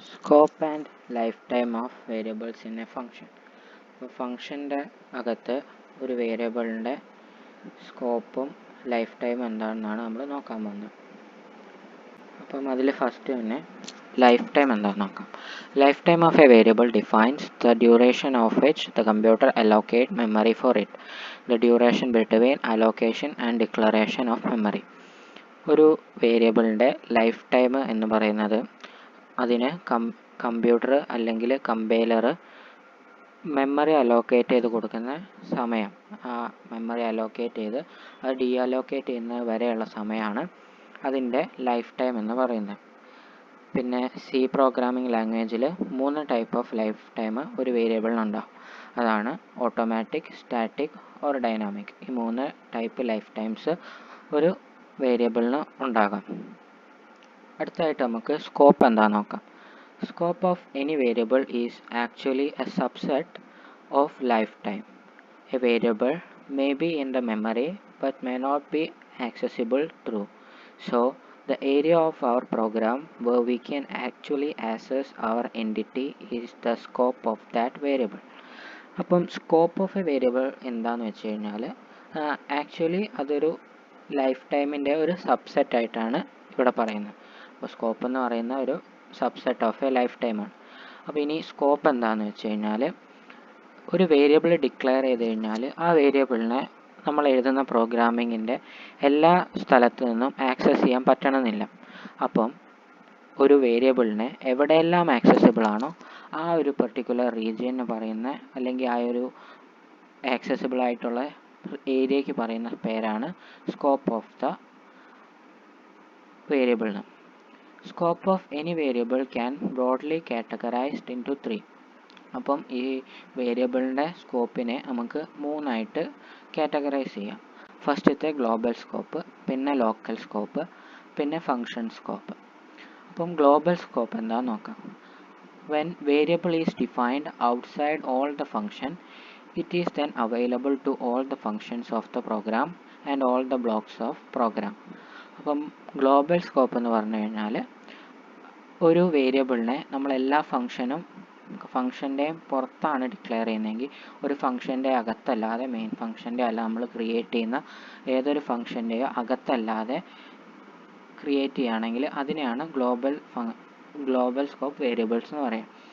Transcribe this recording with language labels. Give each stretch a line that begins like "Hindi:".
English: Scope and lifetime of variables in a function.
Malayalam: അപ്പോൾ ഫംഗ്ഷൻ്റെ അകത്ത് ഒരു വേരിയബിളിൻ്റെ സ്കോപ്പും ലൈഫ് ടൈം എന്താണെന്നാണ് നമ്മൾ നോക്കാൻ പോകുന്നത്. അപ്പം അതിൽ ഫസ്റ്റ് തന്നെ ലൈഫ് ടൈം എന്താണെന്ന് നോക്കാം.
English: Lifetime of a variable defines the duration of which the computer allocate memory for it. The duration between allocation and declaration of memory.
Malayalam: ഒരു വേരിയബിളിൻ്റെ ലൈഫ് ടൈം എന്ന് പറയുന്നത് അതിന് കമ്പ്യൂട്ടർ അല്ലെങ്കിൽ കമ്പൈലർ മെമ്മറി അലോക്കേറ്റ് ചെയ്ത് കൊടുക്കുന്ന സമയം, ആ മെമ്മറി അലോക്കേറ്റ് ചെയ്ത് അത് ഡീ അലോക്കേറ്റ് ചെയ്യുന്നത് വരെയുള്ള സമയമാണ് അതിൻ്റെ ലൈഫ് ടൈം എന്ന് പറയുന്നത്. പിന്നെ സി പ്രോഗ്രാമിംഗ് ലാംഗ്വേജിൽ 3 ടൈപ്പ് ഓഫ് ലൈഫ് ടൈം ഒരു വേരിയബിളിനുണ്ടാവും. അതാണ് ഓട്ടോമാറ്റിക്, സ്റ്റാറ്റിക് ഓർ ഡൈനാമിക്. ഈ 3 ടൈപ്പ് ലൈഫ് ടൈംസ് ഒരു വേരിയബിളിന് ഉണ്ടാകാം. അടുത്തായിട്ട് നമുക്ക് സ്കോപ്പ് എന്താണെന്ന് നോക്കാം.
English: Scope of any variable is actually a subset of lifetime. A variable may be in the memory but may not be accessible through. So, the area of our program where we can actually access our entity is the scope of that variable.
Malayalam: അപ്പം
English: scope of a variable
Malayalam: എന്താണെന്ന് വെച്ച് കഴിഞ്ഞാൽ actually അതൊരു life ടൈമിൻ്റെ ഒരു subset ആയിട്ടാണ് ഇവിടെ പറയുന്നത്. അപ്പോൾ സ്കോപ്പ് എന്ന് പറയുന്ന ഒരു
English: Subset of a life ടൈമാണ്.
Malayalam: അപ്പോൾ ഇനി സ്കോപ്പ് എന്താണെന്ന് വെച്ച് കഴിഞ്ഞാൽ ഒരു വേരിയബിൾ ഡിക്ലെയർ ചെയ്ത് കഴിഞ്ഞാൽ ആ വേരിയബിളിനെ നമ്മൾ എഴുതുന്ന പ്രോഗ്രാമിങ്ങിൻ്റെ എല്ലാ സ്ഥലത്തു നിന്നും ആക്സസ് ചെയ്യാൻ പറ്റണമെന്നില്ല. അപ്പം ഒരു വേരിയബിളിനെ എവിടെയെല്ലാം ആക്സസിബിൾ ആണോ ആ ഒരു പെർട്ടിക്കുലർ റീജിയന് പറയുന്ന അല്ലെങ്കിൽ ആ ഒരു ആക്സസിബിൾ ആയിട്ടുള്ള ഏരിയയ്ക്ക് പറയുന്ന പേരാണ് സ്കോപ്പ് ഓഫ് ദ വേരിയബിളിന്.
English: Scope of any variable can broadly categorized into 3.
Malayalam: അപ്പം ഈ വേരിയബിളിൻ്റെ സ്കോപ്പിനെ നമുക്ക് 3 ആയിട്ട് കാറ്റഗറൈസ് ചെയ്യാം. ഫസ്റ്റത്തെ ഗ്ലോബൽ സ്കോപ്പ്, പിന്നെ ലോക്കൽ സ്കോപ്പ്, പിന്നെ ഫങ്ഷൻ സ്കോപ്പ്. അപ്പം ഗ്ലോബൽ സ്കോപ്പ് എന്താണെന്ന് നോക്കാം.
English: When variable is defined outside all the function, it is then available to all the functions of the program and all the blocks of program.
Malayalam: അപ്പം global scope എന്ന് പറഞ്ഞു കഴിഞ്ഞാൽ ഒരു വേരിയബിളിനെ നമ്മൾ എല്ലാ ഫംഗ്ഷൻ്റെയും പുറത്താണ് ഡിക്ലെയർ ചെയ്യുന്നതെങ്കിൽ, ഒരു ഫംഗ്ഷൻ്റെ അകത്തല്ലാതെ, മെയിൻ ഫംഗ്ഷൻ്റെ അല്ല, നമ്മൾ ക്രിയേറ്റ് ചെയ്യുന്ന ഏതൊരു ഫംഗ്ഷൻ്റെയോ അകത്തല്ലാതെ ക്രിയേറ്റ് ചെയ്യുകയാണെങ്കിൽ അതിനെയാണ് ഗ്ലോബൽ സ്കോപ്പ് വേരിയബിൾസ് എന്ന് പറയാം.